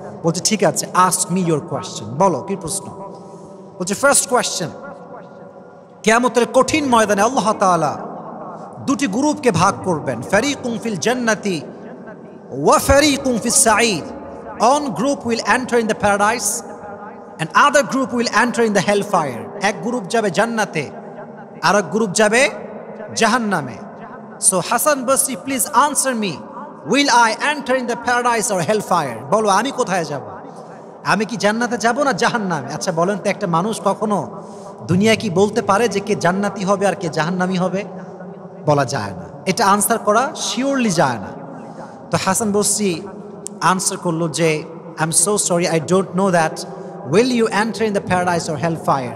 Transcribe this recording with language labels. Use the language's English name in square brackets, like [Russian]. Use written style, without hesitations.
[Bangla] বলছে ঠিক আছে, [English] ask me your question, [Bangla] বলো কি প্রশ্ন। বলছে ফার্স্ট কোয়েশ্চেন, কিয়ামতের কঠিন ময়দানে আল্লাহ তাআলা 2টি গ্রুপকে ভাগ করবেন, [Arabic] ফারিকুন ফিল জান্নাতি ওয়া ফারিকুন ফিস সাঈদ। [English] One group will enter in the paradise and other group will enter in the hellfire. [Bangla] এক গ্রুপ যাবে জান্নাতে, আর এক গ্রুপ যাবে জাহান্নামে। [English] So Hasan Basri, please answer me, will I enter in the paradise or hellfire? [Bangla] বলো আমি কোথায় যাব, আমি কি জান্নাতে যাব না জাহান্নামে? আচ্ছা বলেন তো, একটা মানুষ কখনো দুনিয়া কি বলতে পারে যে কে জান্নাতি হবে আর কে জাহান্নামী হবে? বলা যায় না, এটা আনসার করা শিওরলি যায় না। তো হাসান বসরি আনসার করলো যে [English] I am so sorry, I don't know that will you enter in the paradise or hell fire.